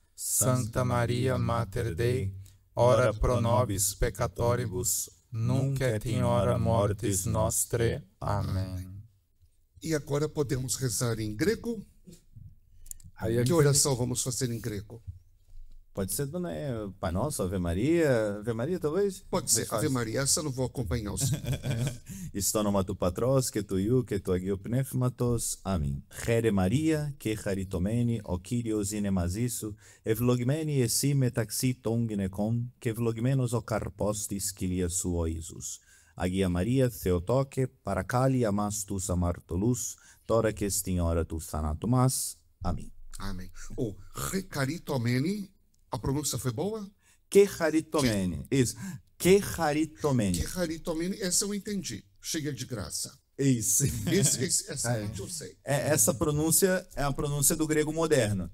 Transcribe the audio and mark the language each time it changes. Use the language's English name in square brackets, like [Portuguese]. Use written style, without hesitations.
[Latin] Sancta Maria, Mater Dei, ora pro nobis peccatoribus, nunc et in hora mortis nostre. Amém. [Portuguese] E agora podemos rezar em grego? Aí Que oração vamos fazer em grego? Pode ser também Pai Nosso, Ave Maria talvez? Pode ser, Ave Maria, essa eu não vou acompanhar os... [Greek] Στο όνομα του Πατρός και του Υιού και του Αγίου Πνεύματος. Αμήν. Χαίρε Μαρία και χαριτωμένη, ο Κύριος είναι μαζί σου, ευλογημένη εσύ μεταξύ των γυναικών και ευλογημένος ο καρπός της κοιλίας σου ο Ιησούς. Αγία Maria, Θεοτόκε, παρακάλει αμάς τους αμαρτωλούς, τώρα και στην ώρα του θανάτου μας. Αμήν. [Portuguese] Amém. O recaritomene, a pronúncia foi boa? Que χαριτωμένη. Isso. Que χαριτωμένη. Que caritomene, essa eu entendi. Cheia de graça. Isso. Essa parte eu sei. Essa pronúncia é a pronúncia do grego moderno.